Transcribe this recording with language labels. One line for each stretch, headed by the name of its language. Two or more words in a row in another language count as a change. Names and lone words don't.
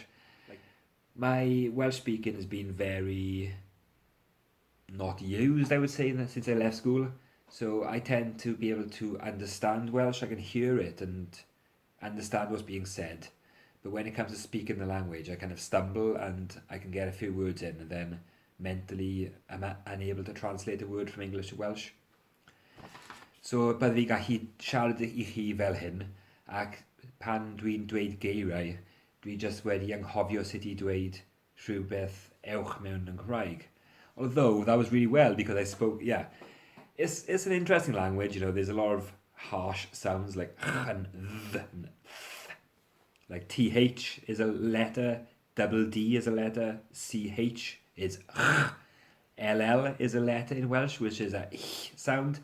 English: My Welsh speaking has been very not used, I would say, since I left school. So I tend to be able to understand Welsh. I can hear it and understand what's being said. But when it comes to speaking the language, I kind of stumble and I can get a few words in and then mentally I'm unable to translate a word from English to Welsh.
Welsh: So byddai fi gallu siarad I chi fel hyn, ac pan dwi'n dweud geiriau, dwi just wedi anghofio sut I dweud rhywbeth ewch mewn yn Cymraeg.
English: Although that was really well because I spoke, yeah. It's an interesting language, there's a lot of harsh sounds like and th, and th. Like TH is a letter, double D is a letter, CH is LL is a letter in Welsh, which is a sound.